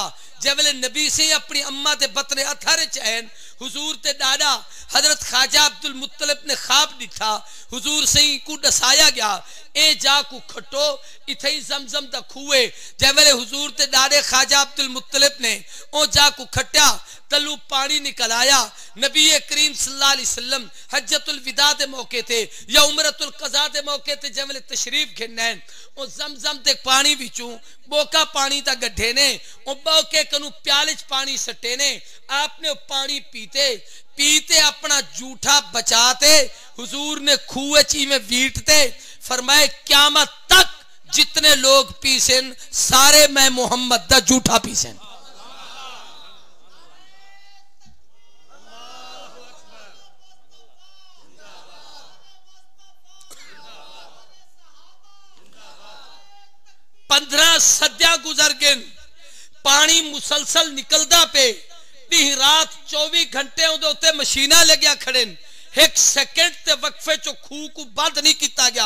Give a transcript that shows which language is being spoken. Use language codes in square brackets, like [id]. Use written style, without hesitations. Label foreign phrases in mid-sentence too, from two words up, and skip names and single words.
[skr] जवेले नबी से अपनी अम्मा दे बतने अथारे चैन हुजूर ते डाडा हजरत ख्वाजा अब्दुल मुत्तलिब ने ख्वाब दिखा, हुजूर से को दसाया गया ए जा को खटो इथे ही जमजम दा खूए। जवेले हुजूर ते डाडे ख्वाजा अब्दुल मुत्तलिब ने ओ जा को खट्या तलू पानी निकल आया। نبی کریم [ar] صلى الله عليه وسلم [skr] حجۃ الوداع دے موقعے تے یا عمرۃ القضا دے موقعے تے جویلے تشریف گھنین او زمزم دے پانی وچوں بوکا پانی دا کڈھے نے او بوکے کنوں پیالے چ پانی سٹے نے. आपने पानी पीते पीते अपना जूठा बचाते हुजूर ने खूह ची में वीटते फरमाए क़यामत तक जितने लोग पीसेन सारे मैं मोहम्मद दा जूठा पीसेन। पंद्रह सदियां गुजर गए, पानी मुसलसल निकलदा पे, रात 24 घंटे उदे मशीना लग्या खड़े, एक सेकंड ते वक्फे चो खूह को बंद नहीं किया गया।